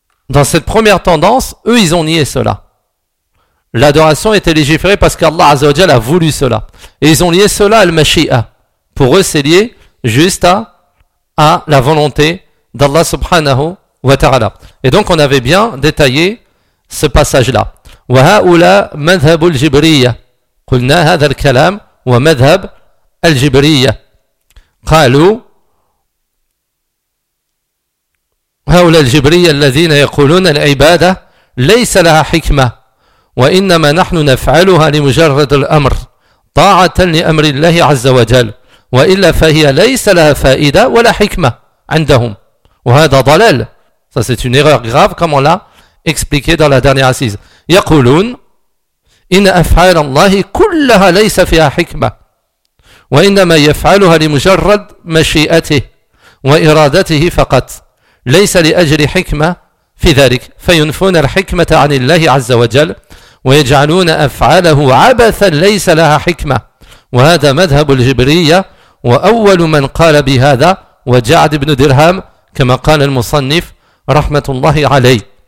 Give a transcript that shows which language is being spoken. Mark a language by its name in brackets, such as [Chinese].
[French] Dans cette première tendance, eux, ils ont nié cela. L'adoration était légiférée parce qu'Allah Azza wa Jalla a voulu cela. Et ils ont lié cela à al-Mashi'a. Pour eux, c'est lié juste à la volonté d'Allah subhanahu wa ta'ala. Et donc, on avait bien détaillé ce passage-là. [Arabic] وَهَاُولَا مَذْهَبُ الْجِبْرِيَّةِ قُلْنَا هَذَا الْكَلَامُ وَمَذْهَبُ الْجِبْرِيَّةِ قَالُوا هؤلاء الجبرية الذين يقولون العبادة ليس لها حكمة وإنما نحن نفعلها لمجرد الأمر طاعة لأمر الله عز وجل وإلا فهي ليس لها فائدة ولا حكمة عندهم وهذا ضلال. [French] Ça c'est une erreur grave comme on l'a expliqué dans la dernière assise. [Arabic] يقولون إن أفعال الله كلها ليس فيها حكمة وإنما يفعلها لمجرد مشيئته وإرادته فقط ليس لأجل حكمة في ذلك فينفون الحكمة عن الله عز وجل ويجعلون أفعاله عبثا ليس لها حكمة وهذا مذهب الجبرية وأول من قال بهذا وجعد بن درهم كما قال المصنف رحمة الله عليه.